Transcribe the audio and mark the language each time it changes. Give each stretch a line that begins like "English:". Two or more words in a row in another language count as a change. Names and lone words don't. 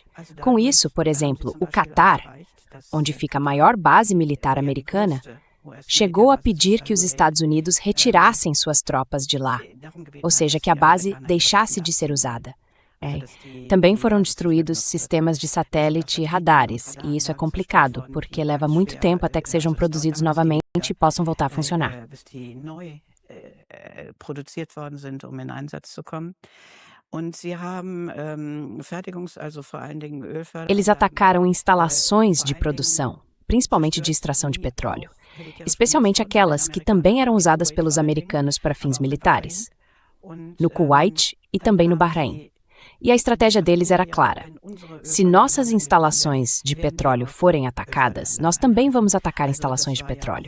Portuguese: Com isso, por exemplo, o Catar, onde fica a maior base militar americana, chegou a pedir que os Estados Unidos retirassem suas tropas de lá, ou seja, que a base deixasse de ser usada. Também foram destruídos sistemas de satélite e radares, e isso é complicado, porque leva muito tempo até que sejam produzidos novamente e possam voltar a funcionar.
German: Produziert worden sind, in Einsatz zu kommen. Und sie haben vor allen Dingen
Portuguese: Eles atacaram instalações de produção, principalmente de extração de petróleo, especialmente aquelas que também eram usadas pelos americanos para fins militares, no Kuwait e também no Bahrein. E a estratégia deles era clara: se nossas instalações de petróleo forem atacadas, nós também vamos atacar instalações de petróleo.